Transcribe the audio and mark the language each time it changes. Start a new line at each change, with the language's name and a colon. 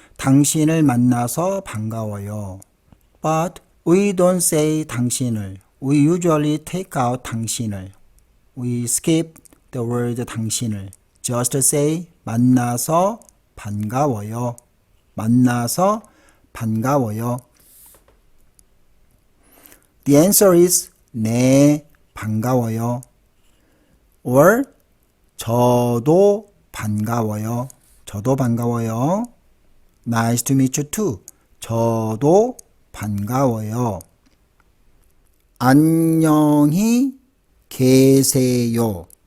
Korean: 당신을 만나서 반가워요.
English: But we don't say 당신을. We usually take out 당신을. We skip the word 당신을. Just say
Korean: 만나서 반가워요. 만나서 반가워요.
English: The answer is
Korean: 네, 반가워요. or 저도 반가워요. 저도 반가워요.
English: Nice to meet you too.
Korean: 저도 반가워요. 안녕히 계세요.